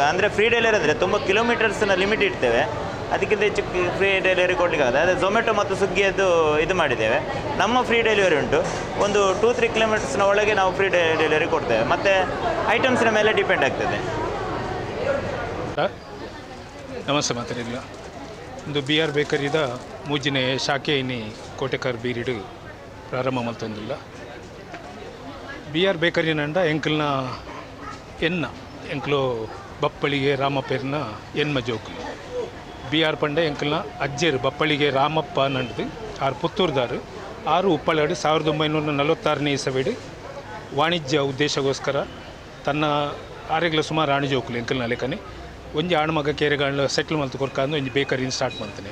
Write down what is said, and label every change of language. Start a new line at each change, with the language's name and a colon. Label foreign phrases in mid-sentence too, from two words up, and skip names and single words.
Kannada: ಅಂದರೆ
English: free delivery
Kannada: ಅಂದರೆ ತುಂಬ ಕಿಲೋಮೀಟರ್ಸ್ನ ಲಿಮಿಟ್ ಇಡ್ತೇವೆ. ಅದಕ್ಕಿಂತ ಹೆಚ್ಚು
English: free delivery
Kannada: ಕೊಡಲಿಕ್ಕೆ ಆಗುತ್ತೆ. ಅದೇ ಝೊಮ್ಯಾಟೊ ಮತ್ತು ಸ್ವಿಗ್ಗಿಯದ್ದು ಇದು ಮಾಡಿದ್ದೇವೆ. ನಮ್ಮ
English: free delivery
Kannada: ಉಂಟು. ಒಂದು 2-3 ಕಿಲೋಮೀಟರ್ಸ್ನ ಒಳಗೆ ನಾವು
English: free delivery
Kannada: ಕೊಡ್ತೇವೆ. ಮತ್ತು ಐಟಮ್ಸ್ನ ಮೇಲೆ ಡಿಪೆಂಡ್ ಆಗ್ತದೆ.
Tulu: ನಮಸ್ತೆ ಮಾತಾಡಿಲ್ಲ ಒಂದು BR ಬೇಕರಿದ ಮೂಜಿನ ಶಾಖೆ ಇನ್ನಿ ಕೋಟೆಕಾರ್ ಬೀರಿಡು ಪ್ರಾರಂಭ ಮಲ್ತೊಂದಿಲ್ಲ. BR ಬೇಕರಿ ನಂಡ ಎಂಕಲ್ನ ಎಂಕಲು ಬಪ್ಪಳಿಗೆ ರಾಮಪ್ಪೇರ್ನ ಎನ್ಮ ಜೋಕುಲು BR ಪಂಡ ಎಂಕಲ್ನ ಅಜ್ಜೇರು ಬಪ್ಪಳಿಗೆ ರಾಮಪ್ಪ ನಂಡ್ದು ಆರು ಪುತ್ತೂರ್ದಾರು ಆರು ಉಪ್ಪಳಾಡು 1946ನೇ ಇಸವಿಡು ವಾಣಿಜ್ಯ ಉದ್ದೇಶಗೋಸ್ಕರ ತನ್ನ ಆರೆಗ್ಲ ಸುಮಾರು ಆಣು ಜೋಕುಲು ಎಂಕಲ್ನ ಲೆಕ್ಕನೆ ಒಂಜಿ ಆಣ್ಮಗ ಕೇರೆಗಳ ಸೆಟ್ಲ್ ಮಲ್ತು ಕೊರ್ಕಾಂದು ಒಂಜಿ ಬೇಕರಿನ ಸ್ಟಾರ್ಟ್ ಮಾಡ್ತಾನೆ.